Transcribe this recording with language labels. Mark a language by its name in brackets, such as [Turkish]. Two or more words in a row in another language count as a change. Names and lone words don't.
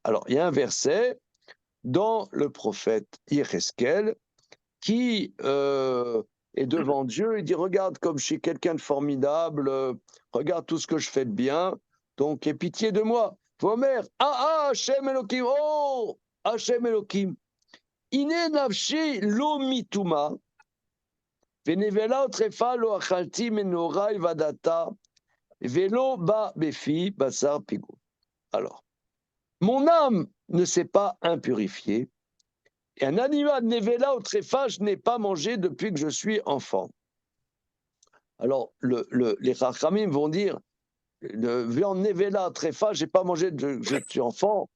[French] Alors, il y a un verset dans le prophète Yecheskel qui est devant Dieu et dit regarde comme je suis quelqu'un de formidable, regarde tout ce que je fais de bien, donc aie pitié de moi. [Hebrew] ואמר, ה׳ אלהים, אהה ה׳ אלהים, הנה נפשי לא מטמאה, ונבלה וטרפה לא אכלתי מנעורי ועד עתה, ולא בא בפי בשר פגול. [French] Alors, mon âme ne s'est pas impurifiée. Et un animal nevela ou tréfa, je n'ai pas mangé depuis que je suis enfant. Alors, les Chachamim vont dire, viande nevela, tréfa, je n'ai pas mangé depuis que je suis enfant.